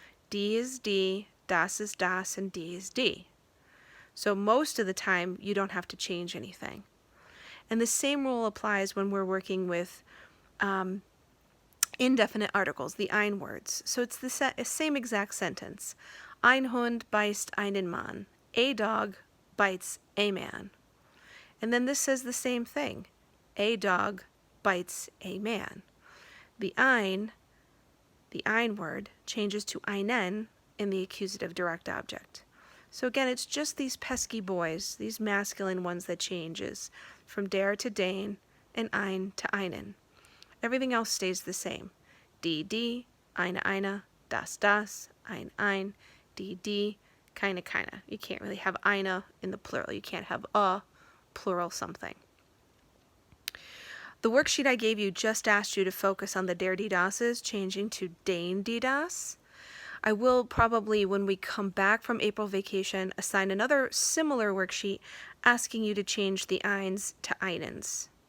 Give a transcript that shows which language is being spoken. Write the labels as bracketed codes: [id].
[de] Die is die, das is das, [en] and [de] die is die. [en] So most of the time, you don't have to change anything. And the same rule applies when we're working with indefinite articles, the ein words. So it's the same exact sentence. [de] Ein Hund beißt einen Mann. [en] A dog bites a man. And then this says the same thing. A dog bites a man. The ein word, changes to einen in the accusative direct object. So again, it's just these pesky boys, these masculine ones that changes from der to den and ein to einen. Everything else stays the same. [de] Die, die, eine, das, das, ein, die, keine. [en] You can't really have eine in the plural. You can't have a plural something. The worksheet I gave you just asked you to focus on the der die das's changing to den die das. I will probably, when we come back from April vacation, assign another similar worksheet asking you to change the eins to einens.